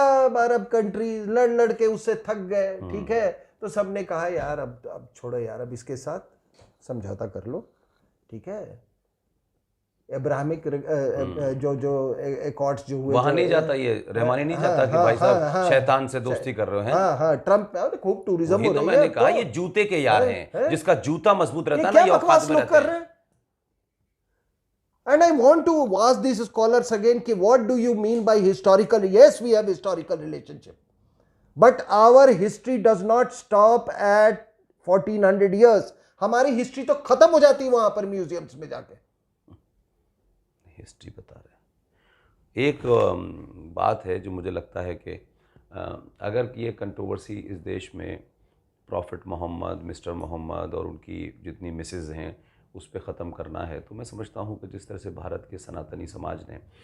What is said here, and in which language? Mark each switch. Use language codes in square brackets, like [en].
[hi] सब अरब कंट्रीज लड़ के उससे थक गए, ठीक है। तो सबने कहा यार अब छोड़ो यार, अब इसके साथ समझौता कर लो, ठीक है। इब्राहिमिक जो एकॉर्ड्स जो हुए, वहां नहीं जाता ये रहमानी नहीं जाता कि भाई साहब शैतान से दोस्ती कर रहे हैं। हाँ, ट्रम्प में खूब टूरिज्म हो तो रही है। मैंने कहा ये जूते के यार हैं, जिसका जूता मजबूत रहता है ना, ये औकात में रहते हैं। [en] And I want to ask these scholars again कि what do you mean by historical? Yes, we have historical relationship, but our history does not stop at 1400 years. [hi] हमारी हिस्ट्री तो खत्म हो जाती है वहां पर म्यूजियम्स में जाके। हिस्ट्री बता रहे हैं। एक बात है जो मुझे लगता है कि अगर ये कंट्रोवर्सी इस देश में प्रॉफिट मोहम्मद, मिस्टर मोहम्मद और उनकी जितनी मिसेज हैं उस पर ख़त्म करना है, तो मैं समझता हूँ कि जिस तरह से भारत के सनातनी समाज ने